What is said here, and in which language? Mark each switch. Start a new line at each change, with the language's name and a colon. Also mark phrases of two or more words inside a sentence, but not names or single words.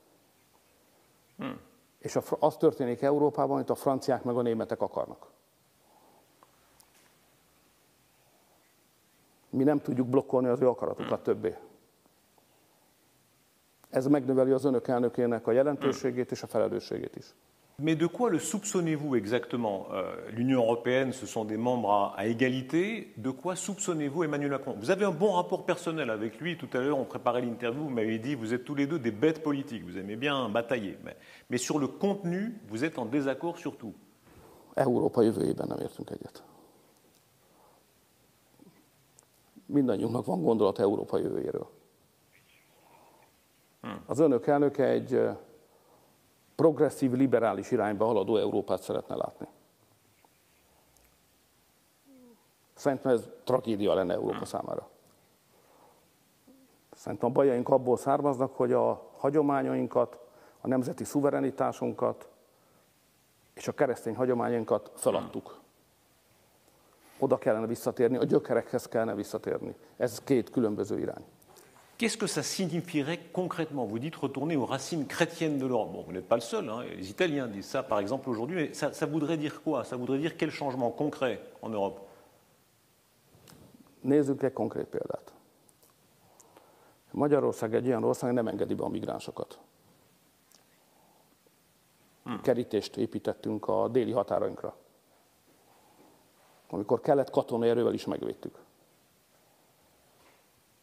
Hungarian: És az történik Európában, amit a franciák meg a németek akarnak. Mi nem tudjuk blokkolni az ő akaratukat többé. Ez megnöveli az önök elnökének a jelentőségét és a felelősségét is.
French: Mais de quoi le soupçonnez-vous exactement? L'Union européenne, ce sont des membres à égalité. De quoi soupçonnez-vous Emmanuel Macron? Vous avez un bon rapport personnel avec lui. Tout à l'heure, on préparait l'interview, vous m'avez dit vous êtes tous les deux des bêtes politiques. Vous aimez bien batailler. Mais sur le contenu, vous êtes en désaccord sur tout.
Hungarian: Európa jövőjében nem értünk egyet. Mindannyiunknak van gondolat Európa jövőjéről. Az önök elnöke egy progresszív, liberális irányba haladó Európát szeretne látni. Szerintem ez tragédia lenne Európa számára. Szerintem a bajaink abból származnak, hogy a hagyományainkat, a nemzeti szuverenitásunkat és a keresztény hagyományainkat feladtuk. Oda kellene visszatérni, a gyökerekhez kellene visszatérni. Ez két különböző irány.
French: Qu'est-ce que ça signifierait concrètement? Vous dites retourner aux racines chrétiennes de l'Europe. Bon, vous n'êtes pas le seul, hein. Les Italiens disent ça, par exemple, aujourd'hui. Mais ça voudrait dire quoi? Ça voudrait dire quel changement concret en Europe?
Hungarian: Nézzük egy konkrét példát. Magyarország egy olyan ország, nem engedi be a migránsokat. Kerítést építettünk a déli határainkra. Amikor kellett, katonai erővel is megvédtük.